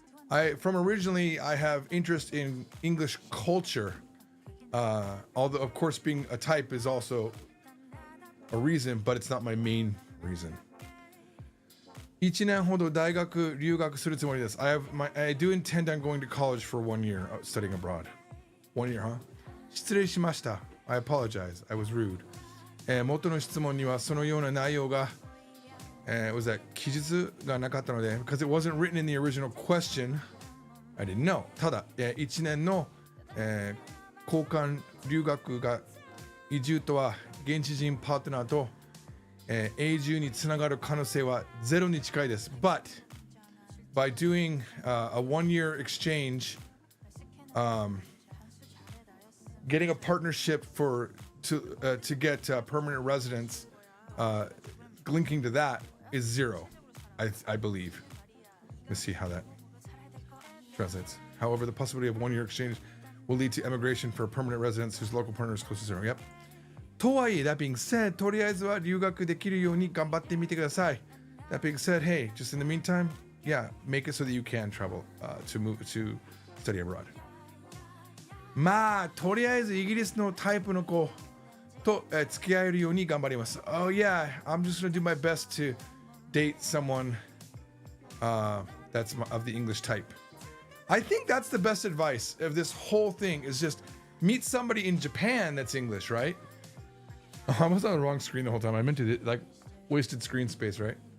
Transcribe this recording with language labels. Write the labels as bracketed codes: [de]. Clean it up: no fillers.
[en] From originally, I have interest in English culture. Although, of course, being a type is also a reason, but it's not my main reason. [ja] 1年ほど大学留学するつもりです。 [en] I do intend on going to college for 1 year studying abroad. 1 year, huh? [ja] 失礼しました。 [en] I apologize. I was rude. [ja] 元の質問にはそのような内容が [en] was that [ja] 記述がなかったので [en] because it wasn't written in the original question, I didn't know. [ja] ただ、1年の、交換留学が移住とは現地人パートナーと、永住につながる可能性はゼロに近いです。 [en] But by doing a 1-year exchange, getting a partnership to get permanent residence, linking to that is 0, I believe. Let's see how that translates. However, the possibility of 1-year exchange will lead to emigration for a permanent residence whose local partner is close to 0. Yep. [ja] とはいえ、 [en] that being said, [ja] とりあえずは留学できるように頑張ってみてください。 [en] That being said, hey, just in the meantime, yeah, make it so that you can travel to study abroad. [ja] まあ、とりあえずイギリスのタイプの子と付き合えるように頑張ります。 [en] Oh yeah, I'm just gonna do my best to date someone that's of the English type. I think that's the best advice of this whole thing is just meet somebody in Japan that's English, right? Oh, I was on the wrong screen the whole time. I meant to like wasted screen space, right?